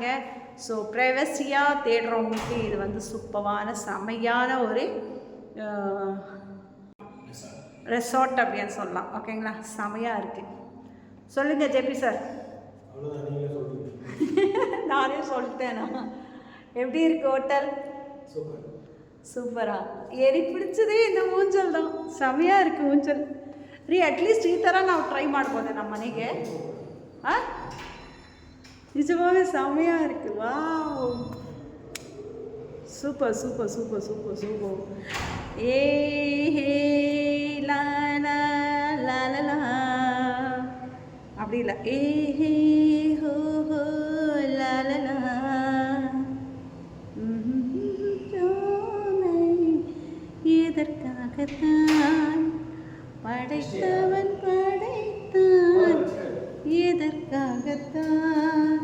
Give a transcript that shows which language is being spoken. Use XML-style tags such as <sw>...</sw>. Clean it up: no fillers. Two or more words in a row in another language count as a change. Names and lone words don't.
<ta>ஸோ ப்ரைவசியாக தேடுறவங்களுக்கு இது வந்து சூப்பரான செமையான ஒரு ரெசார்ட் அப்படின்னு சொல்லலாம். ஓகேங்களா, செமையாக இருக்குது. சொல்லுங்கள் ஜேபி சார். நானே சொல்லிட்டேனா? எப்படி இருக்குது ஹோட்டல்? சூப்பரா. எனக்கு பிடிச்சதே இந்த ஊஞ்சல் தான். செமையாக இருக்குது ஊஞ்சல்.</ta> <kn>ಅಟ್ಲೀಸ್ಟ್ ಈ ಥರ ನಾವು ಟ್ರೈ ಮಾಡ್ಬೋದೆ ನಮ್ಮ ಮನೆಗೆ. ನಿಜವಾಗಲೂ ಸಮಯ ಇருக்கு.</kn> <en>wow, super super super super super. ಏ ಹೇ ಲಾ ಲಾ ಲಾ ಲಾ ಲಾ</en> <ta>அப்படி இல்லை. ஏ ஹே ஹோ ஹோ லா லா லா. எதற்காகத்தான் படைத்தவன் படைத்தான், எதற்காகத்தான்.</ta>